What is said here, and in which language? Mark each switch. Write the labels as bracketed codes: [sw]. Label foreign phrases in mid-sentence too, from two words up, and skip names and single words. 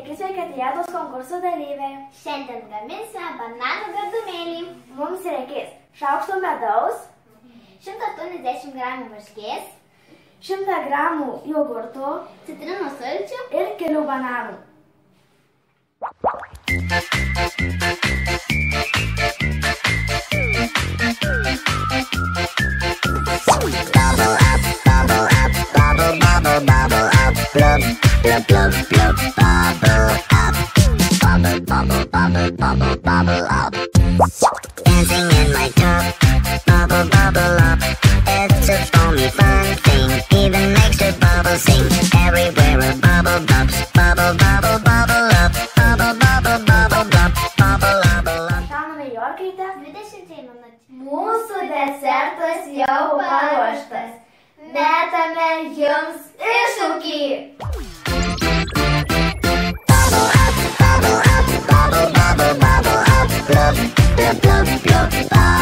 [lt] Ketijados konkurso dalyviai. Šiandien gaminsime bananų gardumėlį. Mums reikės šaukšto medaus, 180 gramų varškės, 100 gramų jogurto citrinos sulčių ir kelių bananų. [en] Bubble up, bubble up, bubble, bubble, bubble up, blub, blub, blub, blub, bubble up, bubble, bubble, bubble, bubble, bubble up. Dancing in my tub, bubble, bubble up. It's a foamy fun thing, even makes the bubble sing. Everywhere a bubble bumps, bubble, bubble, bubble up, bubble, bubble, bubble, bubble, bubble, bubble up. [lt] Šanome Jorkaite, 20 minučių. mūsų desertas jau paruoštas. Metame jums iššūkį. [en] Bubble up, bubble up, bubble, bubble up, blub, blub, blub, blub.